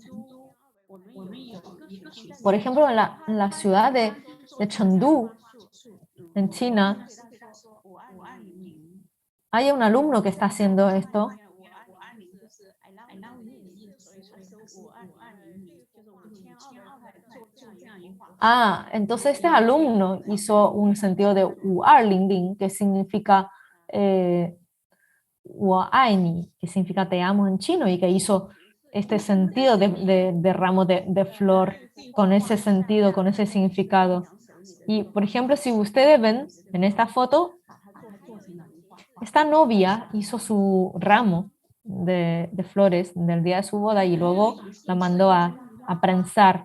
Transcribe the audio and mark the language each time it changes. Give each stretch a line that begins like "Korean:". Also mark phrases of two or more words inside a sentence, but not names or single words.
Spanish: Por ejemplo, en la ciudad de Chengdu, en China, hay un alumno que está haciendo esto. Entonces este alumno hizo un sentido de 五二零零, que significa
Chinese: 我爱你,
Spanish: que significa te amo en chino, y que hizo este sentido de ramo de flor con ese sentido, con ese significado. Y, por ejemplo, si ustedes ven en esta foto, esta novia hizo su ramo de flores del día de su boda y luego la mandó a prensar.